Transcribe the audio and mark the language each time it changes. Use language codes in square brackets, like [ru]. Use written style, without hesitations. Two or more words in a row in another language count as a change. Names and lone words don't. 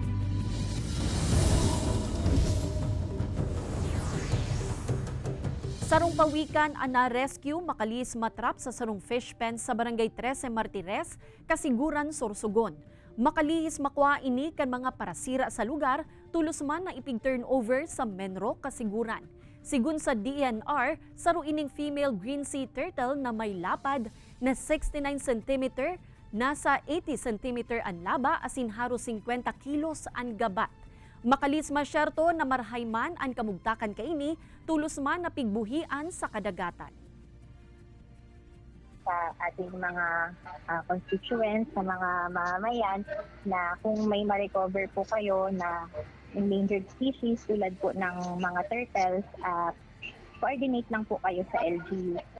[bik] Sarong pawikan ang na-rescue makalis matrap sa sarong fish pen sa Barangay 13 Martires, Kasiguran, Sorsogon. Makalihis makwa ini kan mga parasira sa lugar, tulos man na ipig-turnover sa Menro, Kasiguran. Sigun sa DNR, saro ining [en] female green sea turtle [bik] na may lapad na 69 cm, nasa 80 cm ang laba asin haro 50 kilos ang gabat. Makalis masyerto na marhayman ang kamugtakan kaini, tulos man na pigbuhian sa kadagatan. [tl] Sa ating mga constituents, sa mga mamamayan, na kung may ma-recover po kayo na [en] endangered species [tl] tulad po ng mga turtles, coordinate lang po kayo sa LGU.